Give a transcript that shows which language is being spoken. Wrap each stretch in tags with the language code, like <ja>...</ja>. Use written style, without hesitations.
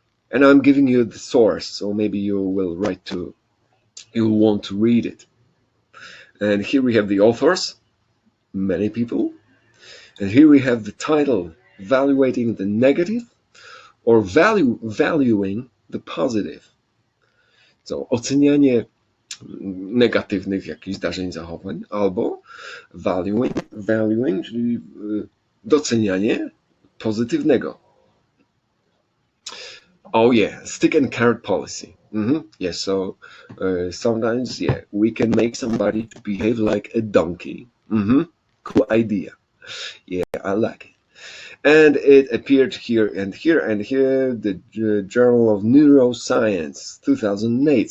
<en>And I'm giving you the source, so maybe you will you'll want to read it. And here we have the authors, many people. And here we have the title, Evaluating the Negative or Valuing the Positive.</en> <pl>So, ocenianie negatywnych jakichś zdarzeń, zachowań, albo valuing, czyli docenianie pozytywnego.</pl> <en>Oh yeah, stick and carrot policy. Yes, so sometimes, yeah, we can make somebody behave like a donkey. Cool idea. Yeah, I like it. And it appeared here and here and here, the Journal of Neuroscience, 2008.</en>